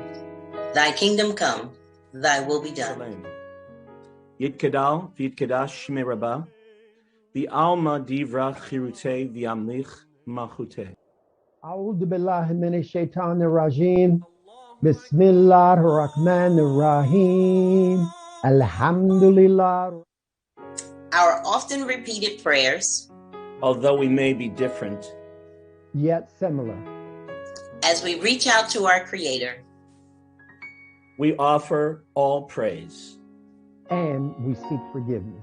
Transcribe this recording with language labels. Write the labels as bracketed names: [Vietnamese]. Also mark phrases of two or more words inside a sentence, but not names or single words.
[English] Thy kingdom come, thy will be done. [Aramaic] יתגדל ויתקדש שמיה רבא, בעלמא די ברא כרעותיה וימליך מלכותיה. [Arabic] أعوذ بالله من الشيطان الرجيم. بسم الله الرحمن الرحيم. الحمد لله. [English] Our often repeated prayers, Although we may be different, Yet similar. as we reach out to our Creator, we offer all praise. And we seek forgiveness.